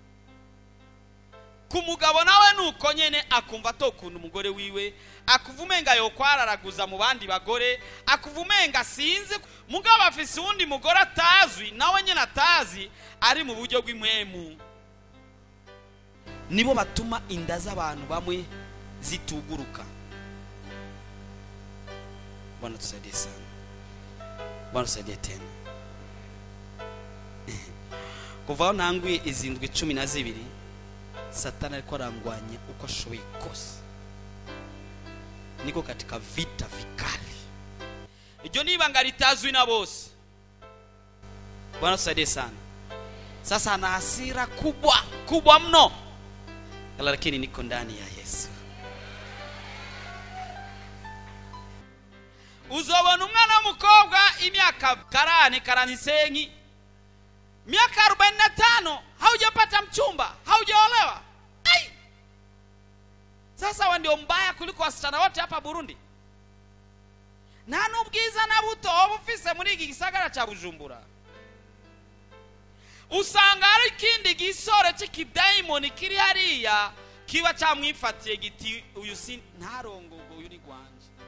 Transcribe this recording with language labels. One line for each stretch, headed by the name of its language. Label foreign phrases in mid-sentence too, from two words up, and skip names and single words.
Rundi: Ku mugabo nawe nuko nyene akumva atokunda umugore wiwe, akuvumenga yo kwararaguza mu bandi bagore, akuvumenga sinze mugabo afise undi mugore atazwi nawe nyene atazi ari mu buryo bw'imwemu. Nibo batuma inda z'abantu bamwe zituguruka.
Swahili: Bwana tusaidie sana. Bwana tusaidie tena.
Rundi: Kuva ntangwe izindwi 12 Satani
Swahili: alikuwa anangwanya
Rundi: uko ashoboye kose.
Swahili: Niko katika vita vikali.
Rundi: Iryo nibanga litazwi na bose.
Swahili: Bwana tusaidie sana. Sasa ana hasira kubwa mno. Lakini niko ndani ya Yesu.
Rundi: Uzobona umwana w'umukobwa imyaka 40
Swahili: miaka 45 haujapata mchumba, haujaolewa. Sasa wa ndio mbaya kuliko wasichana wote hapa Burundi.
Rundi: Na nubwiza na buto obufise muri iki gisagara cha Bujumbura. Usanga ari kindi gisore cy'ikidayimoni kiri hariya kiba cyamwifatiye giti uyu si ntarongogo uyu ni gwanje.